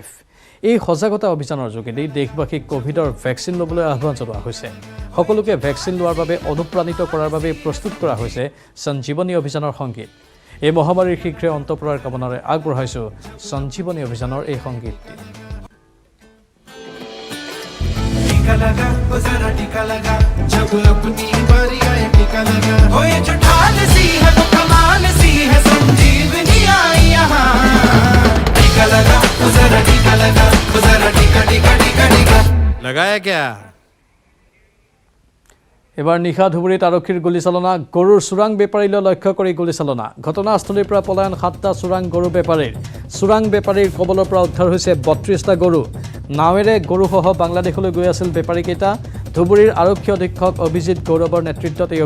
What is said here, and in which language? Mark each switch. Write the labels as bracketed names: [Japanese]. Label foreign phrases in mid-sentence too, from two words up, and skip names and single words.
[Assamese] এই সজাগতা অভিযানৰ যোগেদি দেশবাসীক কোভিডৰ ভেকচিন ল'বলৈ আহ্বান জনোৱা হৈছে। সকলোকে ভেকচিন লোৱাৰ বাবে অনুপ্ৰাণিত কৰাৰ বাবে প্ৰস্তুত কৰা হৈছে সঞ্জীৱনী অভিযানৰ সংগীত। এই মহামাৰীৰ শীঘ্ৰে অন্ত পৰাৰ কামনাৰে আগবঢ়াইছোঁ সঞ্জীৱনী অভিযানৰ এই সংগীত। [Hindi] टीका लगा ओ जरा टीका लगा जब अपनी बारी आए टीका लगा हो ये जो ढाल सी है वो कमाल सी है संजीवनी आई यहाँ टीका लगा ओ जरा टीका लगा ओ जरा टीका टीका टीका टीका लगाया क्या [Assamese] এবাৰ নিশা ধুবুৰীত আৰক্ষীৰ গুলীচালনা গৰুৰ চোৰাং বেপাৰীলৈ লক্ষ্য কৰি গুলীচালনা ঘটনাস্থলীৰ পৰা পলায়ন 7টা চোৰাং গৰু বেপাৰীৰ চোৰাং বেপাৰীৰ কবলৰ পৰা উদ্ধাৰ হৈছে 32টা গৰু নাৱেৰে গৰুসহ বাংলাদেশলৈ গৈ আছিল বেপাৰীকেইটা ধুবুৰীৰ আৰক্ষী অধীক্ষক অভিজিত গৌৰৱৰ নেতৃত্বত এই